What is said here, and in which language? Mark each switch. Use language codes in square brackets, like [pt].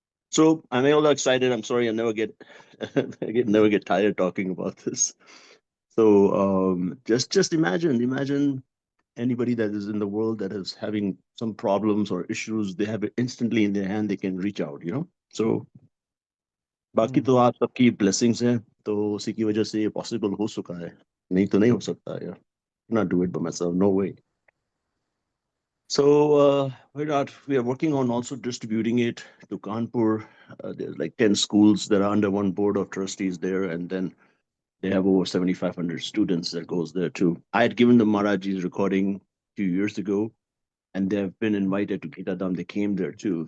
[en] So I'm all excited. I'm sorry, I never get never get tired talking about this. So just imagine anybody that is in the world that is having some problems or issues, they have it instantly in their hand, they can reach out. [hi] So बाकी तो आप सबकी blessings हैं, तो उसी की वजह से ये possible हो सका है, नहीं तो नहीं हो सकता यार. [en] Not do it by myself, no way. So we are working on also distributing it to Kanpur. There's like 10 schools that are under one board of trustees there, and then they have over 7,500 students that goes there too. I had given the Maharaji's recording a few years ago, and they have been invited to Gita Dham. They came there too.